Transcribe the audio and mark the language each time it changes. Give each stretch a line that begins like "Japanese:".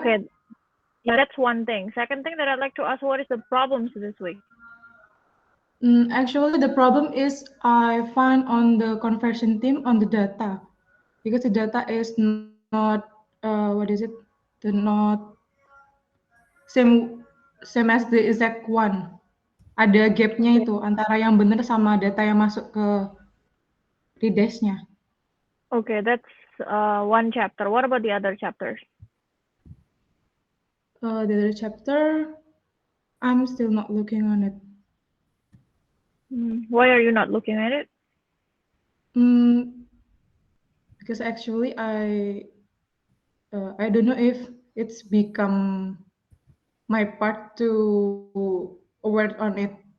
English: Okay, yeah, that's one thing. Second thing that I'd like to ask, what is the problems this week? Actually, the problem is I find on the conversion team on the data, because the data is not what is it? The not same as the exact one.
Indonesian: Ada gapnya itu antara yang benar sama data yang masuk ke redashnya.
English: Okay, that's one chapter. What about the other chapters? The other chapter, I'm still not looking on it. Why are you not looking at it? Because actually I don't know if it's become my part to work on it.